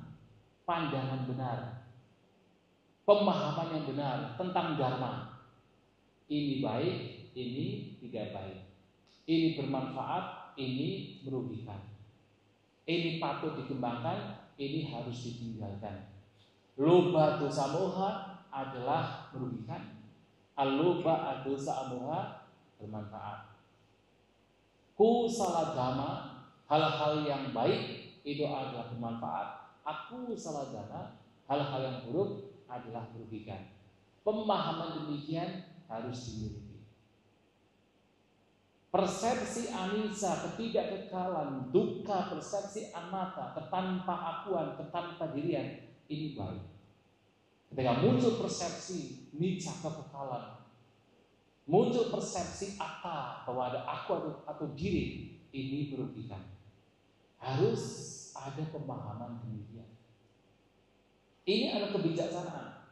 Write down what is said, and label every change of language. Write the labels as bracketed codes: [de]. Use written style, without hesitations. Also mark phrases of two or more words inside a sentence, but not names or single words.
[id] Pandangan benar, pemahaman yang benar tentang dharma. Ini baik, ini tidak baik. Ini bermanfaat, ini merugikan. Ini patut dikembangkan, ini harus ditinggalkan. [pi] Lobha dosa moha [id] adalah merugikan. [pi] Alobha dosa moha [id] bermanfaat. [pi] Kusala dhamma, [id] hal-hal yang baik itu adalah bermanfaat. Aku salah dana, hal-hal yang buruk adalah merugikan. Pemahaman demikian harus dimiliki. Persepsi anicca, ketidakkekalan, dukkha, persepsi anatta, ketanpaakuan, ketanpadirian, ini baik. Ketika muncul persepsi nicca, kekekalan, muncul persepsi atta, bahwa ada aku atau diri, ini merugikan. Harus ada pemahaman demikian. Ini adalah kebijaksanaan.